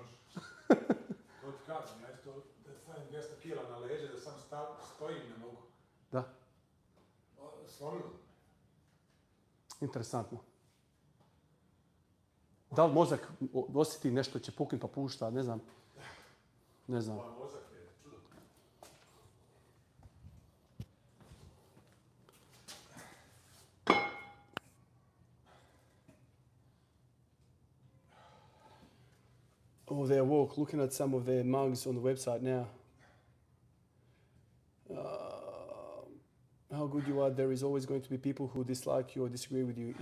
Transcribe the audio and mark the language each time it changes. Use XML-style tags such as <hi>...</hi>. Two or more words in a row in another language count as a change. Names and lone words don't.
<bs>To ti kažem, ja isto da stavim 200 kila na leđe, da sam stojim, ne mogu. Da. Slomilo. Interesantno. Da li mozak osjeti nešto će puknut pa pušta, ne znam. Ne znam. Moj mozak je čudo.</bs> <en>Oh, they're woke. Looking at some of their mugs on the website now. How good you are, there is always going to be people who dislike you or disagree with you.</en>